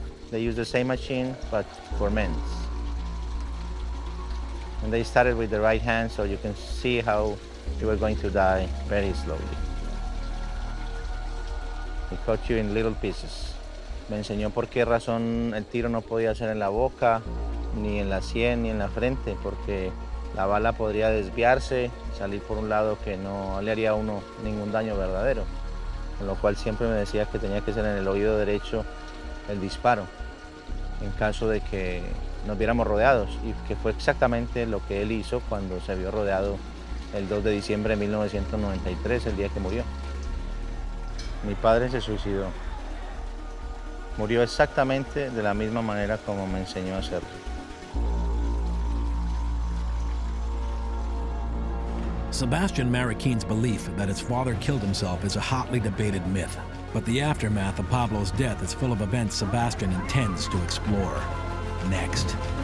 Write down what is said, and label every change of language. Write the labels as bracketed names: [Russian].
[English] They use the same machine, but for men. And they started with the right hand, so you can see how you were going to die very slowly. He cut you in little pieces. [Spanish] Me enseñó por qué razón el tiro no podía ser en la boca, ni en la sien, ni en la frente, porque la bala podría desviarse, salir por un lado que no le haría a uno ningún daño verdadero. Con lo cual siempre me decía que tenía que ser en el oído derecho el disparo, en caso de que nos viéramos rodeados, y que fue exactamente lo que él hizo cuando se vio rodeado el 2 de diciembre de 1993, el día que murió. Mi padre se suicidó. Murió exactamente de la misma manera como me enseñó a hacerlo. [English] Sebastian Mariquin's belief that his father killed himself is a hotly debated myth, but the aftermath of Pablo's death is full of events Sebastian intends to explore. Next.